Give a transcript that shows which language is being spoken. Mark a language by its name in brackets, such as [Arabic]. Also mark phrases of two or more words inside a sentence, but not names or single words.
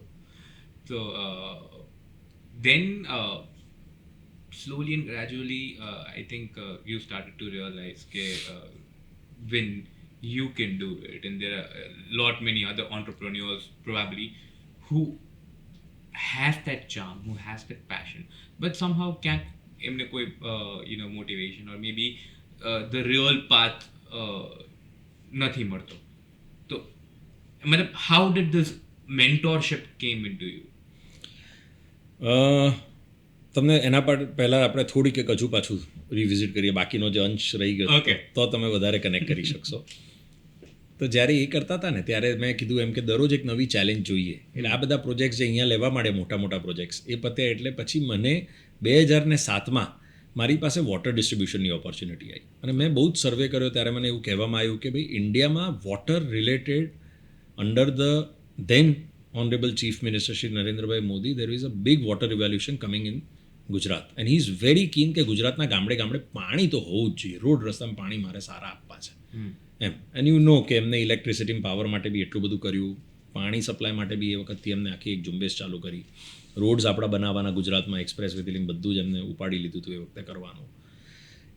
[English] So then slowly and gradually I think you started to realize when you can do it, and there are a lot many other entrepreneurs probably who has that charm, who has that passion, but somehow can't [Gujarati] એમને કોઈ [English] motivation or maybe the real path [Gujarati] નથી મળતો. તો મતલબ [English] how did this mentorship came into you? [Gujarati] તમને એના પર પહેલાં આપણે થોડીક એક હજુ પાછું રિવિઝિટ કરીએ, બાકીનો જે અંશ રહી ગયો તો તમે વધારે કનેક્ટ કરી શકશો. તો જ્યારે એ કરતા હતા ને ત્યારે મેં કીધું એમ કે દરરોજ એક નવી ચેલેન્જ જોઈએ. એટલે આ બધા પ્રોજેક્ટ્સ જે અહીંયા લેવા માંડે, મોટા પ્રોજેક્ટ્સ એ પત્યા એટલે પછી મને 2007માં મારી પાસે [English] water distributionની opportunity [Gujarati] આવી. અને મેં બહુ જ સર્વે કર્યો ત્યારે મને એવું કહેવામાં આવ્યું કે ભાઈ ઇન્ડિયામાં [English] water related under the then Honorable Chief Minister Shri Narendra Modi, there is a big water revolution coming in Gujarat, and he is very keen [Gujarati] કે ગુજરાતના ગામડે પાણી તો હોવું જ જોઈએ, રોડ રસ્તામાં પાણી મારે સારા આપવા છે એમ. એન્ડ કે એમને [English] electricity power [Gujarati] માટે બી એટલું બધું કર્યું, પાણી સપ્લાય માટે બી એ વખતથી એમને આખી એક ઝુંબેશ ચાલુ કરી, રોડ્સ આપણા બનાવવાના ગુજરાતમાં, [English] express way [Gujarati] થી બધું જ એમને ઉપાડી લીધું હતું એ વખતે કરવાનું.